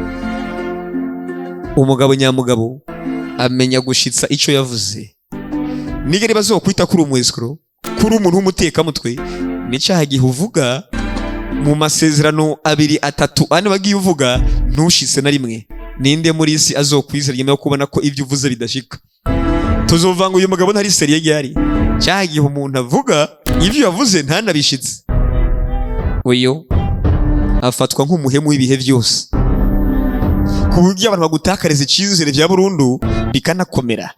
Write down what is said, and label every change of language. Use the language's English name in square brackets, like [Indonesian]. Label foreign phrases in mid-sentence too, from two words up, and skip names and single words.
[Rundi] Umugabo nyamugabo amenya gushitsa ico yavuze. Nigeri bazokwita kuri umwescro, kuri umuntu w'umutekamutwe, nicaha gihe uvuga mu masezerano 2, 3, 4 bagiye uvuga ntushitse na rimwe. Ninde muri isi azokwizera nyuma yo kubona ko ibyo uvuze bidashika? Tuzovanga uyu mugabo ntari seriye ryari? Cyaha gihe umuntu avuga ibyo yavuze ntanabishitse, uyo afatwa nk'umuhemu w'ibihe byose, ku buryo abantu bagutakariza icyizere bya burundu bikanakomera.